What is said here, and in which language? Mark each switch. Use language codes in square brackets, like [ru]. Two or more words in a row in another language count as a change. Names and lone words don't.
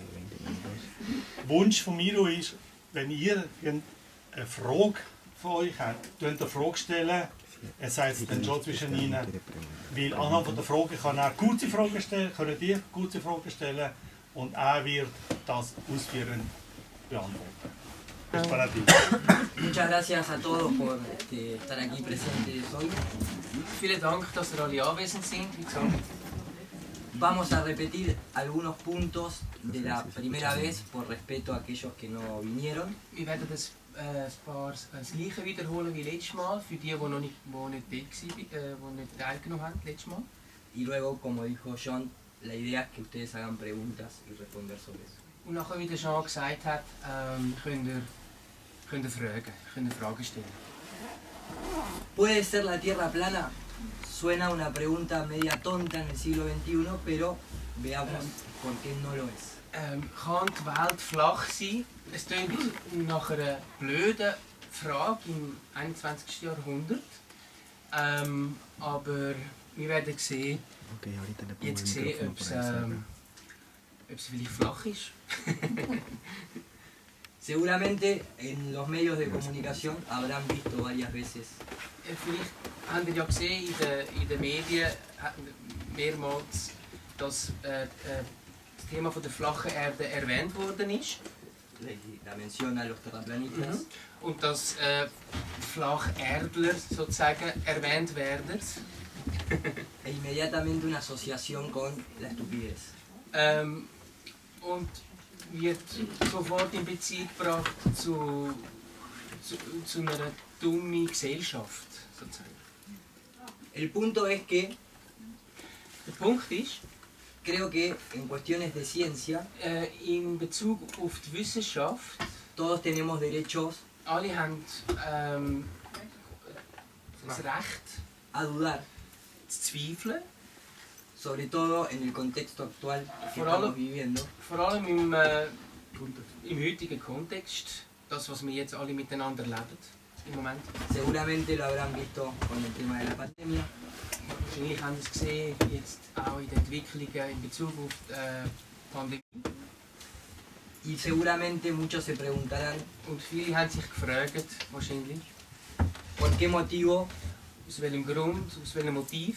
[de] Der Wunsch von mir ist, wenn ihr eine Frage von euch habt, könnt ihr eine Frage stellen, es heißt dann schon zwischen ihnen, weil anhand von der Frage kann er gute Fragen stellen, können ihr gute Fragen stellen und er wird das ausführend beantworten. [es] Muchas gracias a todos por estar aquí presentes hoy. [de] Vielen Dank, dass ihr alle anwesend sind. Wie gesagt, [es] Vamos a repetir algunos puntos de la primera vez por respeto a aquellos que no vinieron. [de] wir werden das Gleiche wiederholen wie letztes Mal, für die noch nicht teilgenommen haben letztes Mal. [es] Y luego, como dijo John, la idea es que ustedes hagan preguntas y responder sobre eso. [de] Und nachher, wie der Jean gesagt hat, könnt ihr Fragen stellen. [es] ¿Puede ser la Tierra plana? Suena una pregunta media tonta en el siglo XXI, pero veamos por qué no lo es. [de] Kann die Welt flach sein? Es klingt nach einer blöden Frage im 21. Jahrhundert. Aber wir werden sehen, ob es vielleicht flach ist. [es] Seguramente en los medios de comunicación habrán visto varias veces [de] Vielleicht habt ihr ja gesehen in den Medien mehrmals, dass das Thema von der flachen Erde erwähnt worden ist. [es] la mención a los terraplanistas. [de] Und dass Flacherdler sozusagen erwähnt werden. [es] E inmediatamente una asociación con la estupidez. [de] Und wird sofort in Beziehung gebracht zu einer dummen Gesellschaft, sozusagen. [es] El punto es que [de] Der Punkt ist, [es] creo que en cuestiones de ciencia [de] in Bezug auf die Wissenschaft, [es] todos tenemos derechos [de] alle haben das Recht [es] a dudar, [de] zu zweifeln, [es] sobre todo en el contexto actual que [de] Por allem- [es] estamos viviendo. [de] vor allem im heutigen Kontext, das was wir jetzt alle miteinander leben im Moment. [es] Seguramente lo habrán visto con el tema de la pandemia. [de] Wahrscheinlich haben Sie es gesehen, jetzt auch in den Entwicklungen in Bezug auf die Pandemie. [es] Y seguramente muchos se preguntarán [de] Und viele haben sich gefragt, wahrscheinlich, [es] por qué motivo [de] aus welchem Grund, aus welchem Motiv,